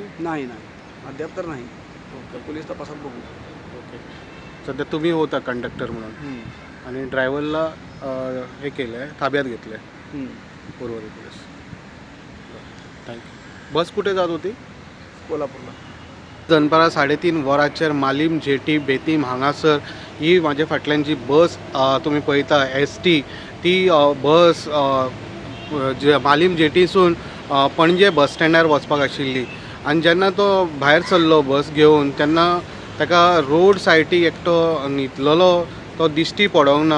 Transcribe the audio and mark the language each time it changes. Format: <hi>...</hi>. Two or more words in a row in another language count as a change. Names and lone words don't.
<mr>नाही अद्याप तर नाही. तर पोलीस तपासात बघू. ओके. सध्या तुम्ही होता कंडक्टर म्हणून आणि ड्रायव्हरला हे केलं आहे, ताब्यात घेतलं आहे उर्वरित पोलीस. थँक्यू. बस कुठे जात होती? कोल्हापूरला.</mr> <kok>दनपारां 3:30 वरांचेर मालीम जेटी बेतीम हांगासर ही म्हाजे फाटल्यान जी बस तुमी पळयता ST ती बस मालीम जेटीसून पणजे</kok> <en>bus standार</en> <kok>वचपाक आशिल्ली. आनी जेन्ना तो भायर सरलो बस घेवन तेन्ना ताका रोड सायडीक एकटो न्हिदलेलो तो दिश्टी पडोंक ना.</kok>